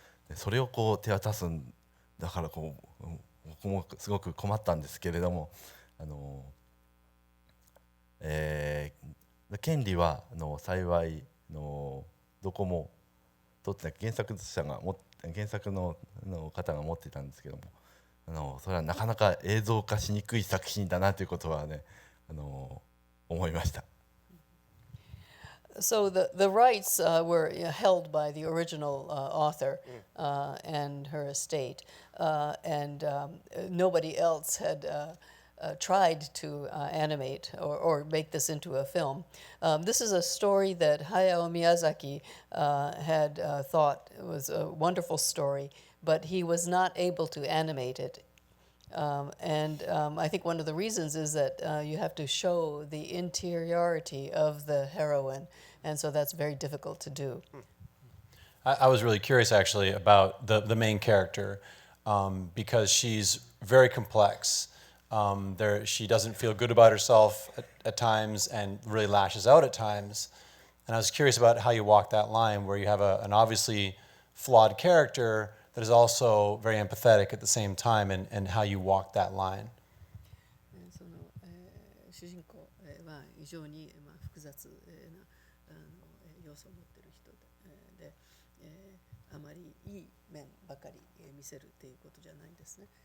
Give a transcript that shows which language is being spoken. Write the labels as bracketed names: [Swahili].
[Japanese] でそれを手渡すんだから僕もすごく困ったんですけれども、権利は幸いどこも取ってなく、原作の方が持っていたんですけども、それはなかなか映像化しにくい作品だなということはね、思いました。 [English] So the rights were held by the original author and her estate, and nobody else had tried to animate or make this into a film. This is a story that Hayao Miyazaki had thought was a wonderful story, but he was not able to animate it. And I think one of the reasons is that you have to show the interiority of the heroine, and so that's very difficult to do. I was really curious, actually, about the main character, because she's very complex. She doesn't feel good about herself at times and really lashes out at times. And I was curious about how you walk that line where you have an obviously flawed character that is also very empathetic at the same time, and how you walk that line. [Japanese] その主人公は非常に複雑な要素を持っている人で、あまりいい面ばかり見せるということじゃないんですね。